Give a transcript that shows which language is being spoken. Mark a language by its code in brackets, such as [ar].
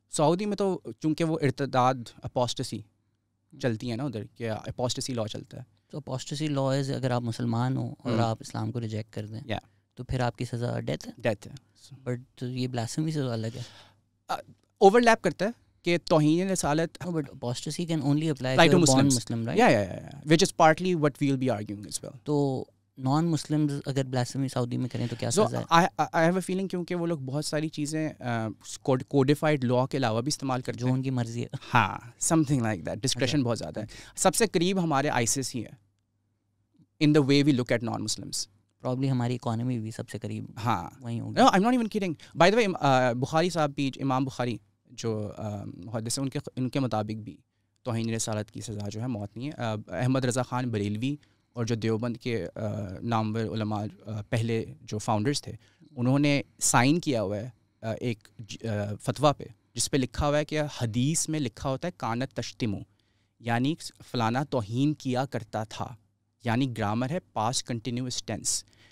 [ur] سعودی میں تو چونکہ وہ ارتداد اپوسٹسی چلتی ہے نا ادھر, کہ اپوسٹسی لا چلتا ہے. تو اپوسٹسی لا از اگر آپ مسلمان ہوں اور آپ اسلام کو ریجیکٹ کر دیں تو پھر آپ کی سزا ڈیتھ ہے. ڈیتھ ہے. بٹ یہ بلاسفیمی سے الگ ہے, اوور لیپ کرتا ہے کہ توہین رسالت. [en] But apostasy can only apply to non Muslim, right, which is partly what we will be arguing as well. [ur] تو نان مسلمز اگر بلاسفیمی سعودی میں کریں تو کیا سزا ہے؟ [en] I have a feeling [ur] کیونکہ وہ لوگ بہت ساری چیزیں کوڈیفائڈ لا کے علاوہ بھی استعمال کرتے ہیں, جو ان کی مرضی ہے. [en] ہاں, something like that. [ur] ڈسکریشن بہت زیادہ ہے. سب سے قریب ہمارے ISIS ہی ہے [en] in the way we look at non Muslims. [ur] Probably ہماری اکانومی بھی سب سے قریب ہاں وہیں ہوگی. [en] No, I'm not even kidding. By the way, [ur] بخاری صاحب بھی, امام بخاری جو محدث ہیں, ان کے مطابق بھی توہین رسالت کی سزا جو ہے موت نہیں ہے. احمد رضا خان بریلوی اور جو دیوبند کے نامور علماء پہلے جو فاؤنڈرز تھے, انہوں نے سائن کیا ہوا ہے ایک فتویٰ پہ جس پہ لکھا ہوا ہے کہ حدیث میں لکھا ہوتا ہے [ar] کانت تشتمو, [ur] یعنی فلانا توہین کیا کرتا تھا, یعنی گرامر ہے پاسٹ کنٹینیوس ٹینس.